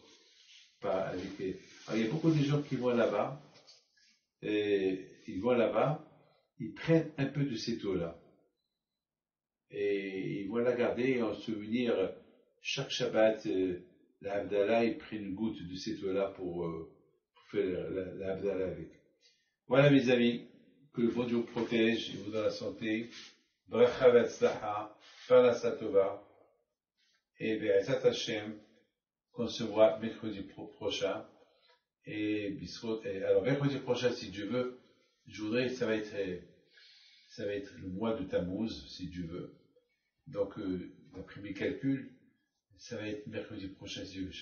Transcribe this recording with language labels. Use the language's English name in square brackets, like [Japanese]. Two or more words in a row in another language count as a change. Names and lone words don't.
[French] Alors, il y a beaucoup de gens qui vont là-bas, ils prennent un peu de cette eau-là. Et ils vont la garder en souvenir, chaque Shabbat, la Havdalah, ils prennent une goutte de cette eau-là pour faire la Havdalah avec. Voilà mes amis, que le bon Dieu vous protège et vous donne la santé. [Hebrew] ברכה והצלחה, פרנסה טובה, et בעזרת השם, [French] qu'on se voit mercredi prochain. Alors mercredi prochain, si Dieu veut, je voudrais, ça va être le mois de Tammuz, si Dieu veut. Donc, d'après mes calculs, ça va être mercredi prochain, si Dieu veut.